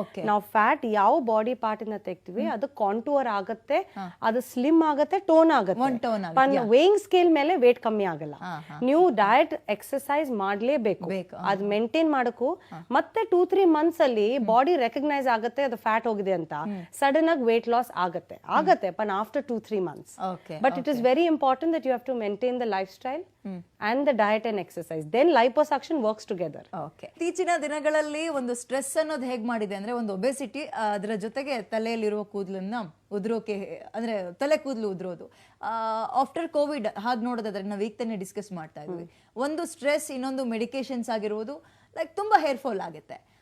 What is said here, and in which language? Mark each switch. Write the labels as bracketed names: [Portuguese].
[Kannada] ನಾವು ಫ್ಯಾಟ್ ಯಾವ body part ಇಂದ ತೆಗ್ತೀವಿ ಅದು ಕಾಂಟೂರ್ ಆಗುತ್ತೆ, ಅದು ಸ್ಲಿಮ್ ಆಗುತ್ತೆ, ಟೋನ್ ಆಗುತ್ತೆ. ವೇಯಿಂಗ್ ಸ್ಕೇಲ್ ಮೇಲೆ ವೇಟ್ ಕಮ್ಮಿ ಆಗಲ್ಲ. ನೀವು ಡಯಟ್, ಎಕ್ಸರ್ಸೈಸ್ ಮಾಡ್ಲೇಬೇಕು, ಅದ್ ಮೇಂಟೈನ್ ಮಾಡಕ್ಕೂ. ಮತ್ತೆ 2-3 months ಅಲ್ಲಿ ಬಾಡಿ ರೆಕಗ್ನೈಸ್ ಆಗುತ್ತೆ ಅದು ಫ್ಯಾಟ್ ಹೋಗಿದೆ ಅಂತ. ಸಡನ್ ಆಗಿ ವೇಟ್ ಲಾಸ್ ಆಗುತ್ತೆ, [English] after 2-3 months. But it is very important that you have to maintain the lifestyle and the diet and exercise. Then liposuction works together. Okay. [Kannada] ಇತ್ತೀಚಿನ ದಿನಗಳಲ್ಲಿ ಒಂದು ಸ್ಟ್ರೆಸ್ ಅನ್ನೋದು ಹೇಗೆ ಮಾಡಿದೆ ಅಂದ್ರೆ, ಒಂದು ಒಬೆಸಿಟಿ, ಅದರ ಜೊತೆಗೆ ತಲೆಯಲ್ಲಿರುವ ಕೂದಲನ್ನ ಉದುರೋಕೆ, ಅಂದ್ರೆ ತಲೆ ಕೂದಲು ಉದುರೋದು. ಆಫ್ಟರ್ ಕೋವಿಡ್ ಹಾಗೆ ನೋಡೋದಾದ್ರೆ ನಾವು ಈಗ ತಾನೇ ಡಿಸ್ಕಸ್ ಮಾಡ್ತಾ ಇದ್ವಿ, ಒಂದು ಸ್ಟ್ರೆಸ್, ಇನ್ನೊಂದು ಮೆಡಿಕೇಶನ್ಸ್ ಆಗಿರುವುದು, ಲೈಕ್ ತುಂಬಾ ಹೇರ್ ಫಾಲ್ ಆಗುತ್ತೆ.